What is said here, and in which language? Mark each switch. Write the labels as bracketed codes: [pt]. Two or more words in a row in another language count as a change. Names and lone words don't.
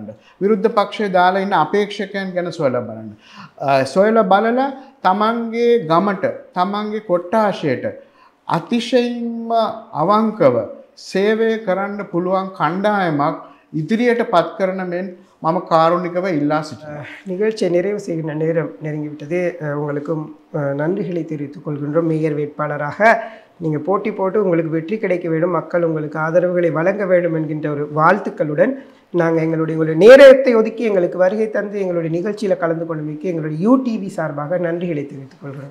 [si] විරුද්ධ පක්ෂය දාලා ඉන්න අපේක්ෂකයන් ගැන සොයලා බලන්න. සොයලා බලලා තමන්ගේ ගමට තමන්ගේ කොට්ටාශයට අතිශයින්ම අවංකව සේවය කරන්න පුළුවන් කණ්ඩායමක් ඉදිරියට පත් කරන මෙන් මම කාරුණිකවම ඉල්ලා සිටිනවා. [ta] நிகழ்ச்சியை நிறைவு செய்கின்ற நேரம் நெருங்கிவிட்டது. உங்களுக்கும் நன்றிகளை தெரிவித்துக் கொள்கின்றோம். மேயர் வேட்பாளராக நீங்கள் போட்டி போட்டு உங்களுக்கு வெற்றி கிடைக்க வேண்டும், மக்கள் உங்களுக்கு ஆதரவுகளை வழங்க வேண்டும் என்கின்ற ஒரு வாழ்த்துக்களுடன் நாங்கள் எங்களுடைய நேரத்தை ஒதுக்கி எங்களுக்கு வருகை தந்து எங்களுடைய நிகழ்ச்சியில் கலந்து கொண்டமைக்கு எங்களுடைய யூடிவி சார்பாக நன்றிகளை தெரிவித்துக் கொள்கிறோம்.